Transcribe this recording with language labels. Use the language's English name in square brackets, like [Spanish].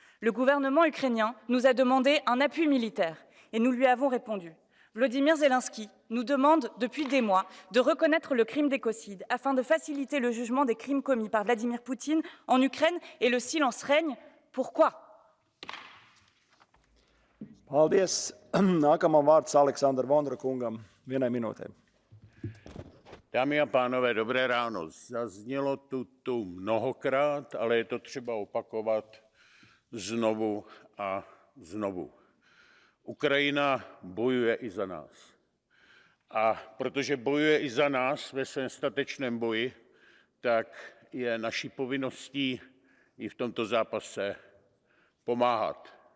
[French] Le gouvernement ukrainien nous a demandé un appui militaire et nous lui avons répondu. Volodymyr Zelensky nous demande depuis des mois de reconnaître le crime d'écocide afin de faciliter le jugement des crimes commis par Vladimir Poutine en Ukraine et le silence règne. Pourquoi? [Latvian] Paldies. Nākamam vārds Aleksandra Vondra kungam. 1 minūte. [Czech] Dámy a pánové, dobré ráno. Zaznělo tu mnohokrát, ale je to třeba opakovat znovu a znovu. Ukrajina bojuje i za nás. A protože bojuje i za nás ve svém statečném boji, tak je naší povinností i v tomto zápase pomáhat.